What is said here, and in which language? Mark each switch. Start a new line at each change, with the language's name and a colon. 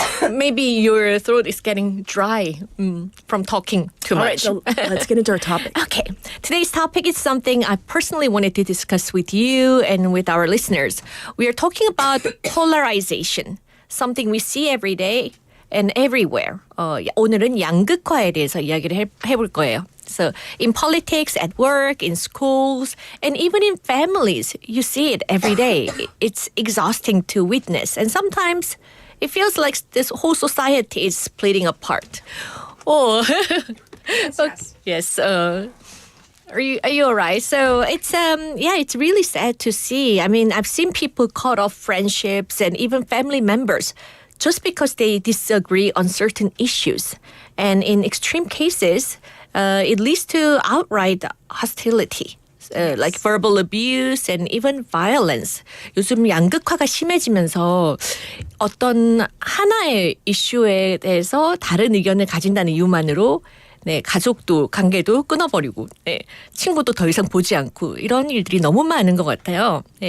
English: Maybe your throat is getting dry from talking too All much. right, so let's get into our topic. Okay. Today's topic is something I personally wanted to discuss with you and with our listeners. We are talking about polarization, something we see every day and everywhere.
Korean: 오늘은 양극화에 대해서 이야기를 해볼 거예요.
English: So in politics, at work, in schools, and even in families, you see it every day. It's exhausting to witness. And sometimes it feels like this whole society is splitting apart. Oh, yes. Are you all right? So it's really sad to see. I mean, I've seen people cut off friendships and even family members just because they disagree on certain issues. And in extreme cases, it leads to outright hostility. Like verbal abuse and even violence.
Korean: 요즘 양극화가 심해지면서 어떤 하나의 이슈에 대해서 다른 의견을 가진다는 이유만으로 가족도 관계도 끊어버리고 친구도 더 이상 보지 않고 이런 일들이 너무 많은 것 같아요.